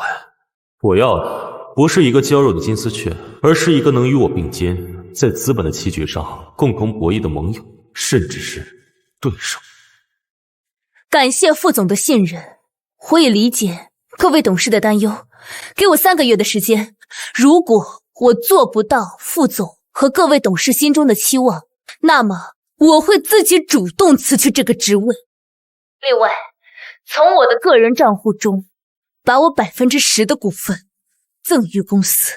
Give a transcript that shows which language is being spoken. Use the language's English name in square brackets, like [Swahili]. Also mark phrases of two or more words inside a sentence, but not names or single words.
[Chinese] 我要的不是一個嬌弱的金絲雀，而是一個能與我並肩，在資本的棋局上共同博弈的盟友，甚至是對手。感謝副總的信任，我也理解各位董事的擔憂。給我3個月的時間，如果我做不到副總和各位董事心中的期望，那麼我會自己主動辭去這個職位。另外，從我的個人賬戶中，把我10%的股份贈予公司。